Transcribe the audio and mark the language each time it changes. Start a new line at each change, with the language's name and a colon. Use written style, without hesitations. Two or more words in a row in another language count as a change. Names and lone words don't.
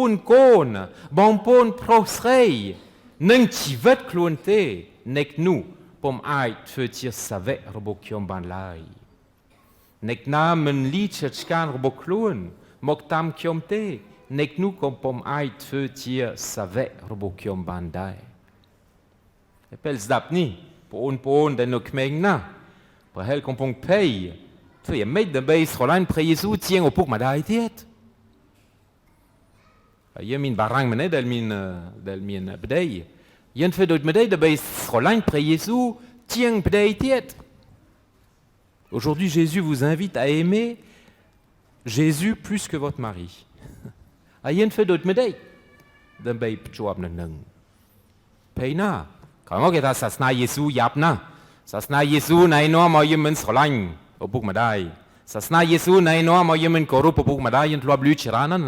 Khmer: ន្ធកូនបងប្អូនប្រុសស្រីនឹងជីវិតខ្លួនទេអ្នកនោះពុំអាចធ្វើជាសាវករបស់ខ្ញុំបានឡើយអ្នកណាមិនលីជិតការរបស់ខ្លួនមកតាមខ្ញុំទេអ្នកនោះក៏ពុំអាចធ្វើជាសាវករបស់ខ្ញុំបានដែរពេលស្ដាប់នេះបងប្អូនដែលនៅក្មេងណាស់ប្រហែលកំពុងភ័យធ្វើយ៉ាងម៉េចដើម្បីស្រឡាញ់ព្រះយេស៊ូវជាងឪពុកម្ដាយទៀត យើងមានបារាំងម្នាក់ដែលមានប្តីយើងធ្វើដូចម្តេចដើម្បីស្រឡាញ់ព្រះយេស៊ូវជាងប្តីទៀត
French: Aujourd'hui Jésus vous invite à aimer Jésus plus que votre mari
Khmer: ហើយយើងធ្វើដូចម្តេចដើម្បីភ្ជាប់នឹងភ័យណាក្រោយមកគេថាសាសនាយេស៊ូវយ៉ាប់ណាស់សាសនាយេស៊ូវណែនាំមកយើងមិនស្រឡាញ់ឪពុកម្ដាយសាសនាយេស៊ូវណែនាំមកយើងមិនគោរពឪពុកម្ដាយយើងធ្លាប់លឺច្រើនណាស់